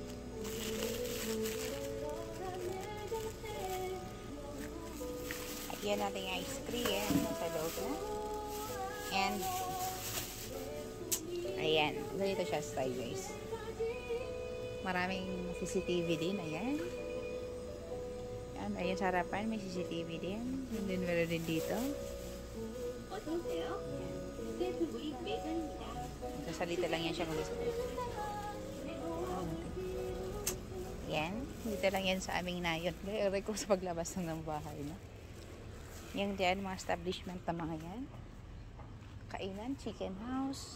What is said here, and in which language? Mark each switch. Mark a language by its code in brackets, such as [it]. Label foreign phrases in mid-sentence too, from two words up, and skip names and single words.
[tl] Lagyan natin yung [en] ice cream [tl] sa loob na. And ayan, ganito siya [en] style guys. [tl] Maraming CCTV din, ayan. Ayan, sa harapan may CCTV din. And then meron din dito. [ko] 어서오세요. 스태프 무인 매장입니다. [tl] Sasalita lang yan siya kung gusto. Yan. Dito lang yan sa aming nayon. Aray ko sa paglabas ng bahay. No? Yan dyan, mga establishment na mga yan. Kainan, [en] chicken house.